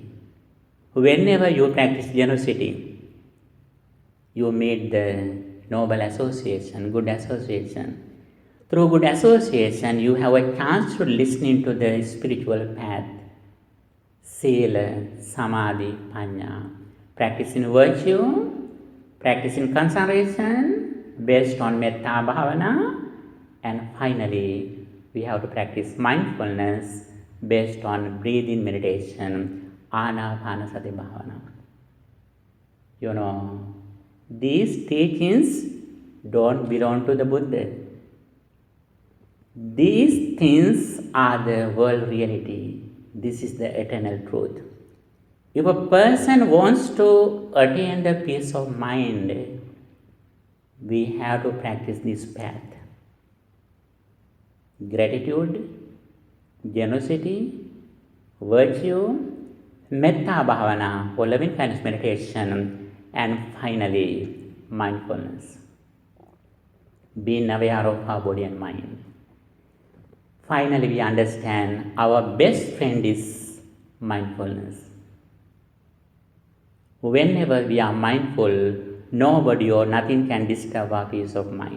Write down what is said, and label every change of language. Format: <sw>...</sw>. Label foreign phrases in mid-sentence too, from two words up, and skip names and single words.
<en>Whenever you practice generosity, you meet the noble association, good association. Through good association, you have a chance to listen to the spiritual path,</en> <pi>Sila, Samadhi, Panya.</pi> <en>Practicing virtue, practicing concentration based on</en> <pi>metta bhavana,</pi> <en>and finally, we have to practice mindfulness based on breathing meditation,</en> <pi>anapanasati bhavana.</pi> <en>These teachings don't belong to the Buddha. These things are the world reality. This is the eternal truth. If a person wants to attain the peace of mind, we have to practice this path. Gratitude, generosity, virtue,</en> <pi>metta bhavana,</pi> <en>or loving kindness meditation, and finally, mindfulness. Being aware of our body and mind. Finally, we understand our best friend is mindfulness. Whenever we are mindful, nobody or nothing can disturb our peace of mind.</en>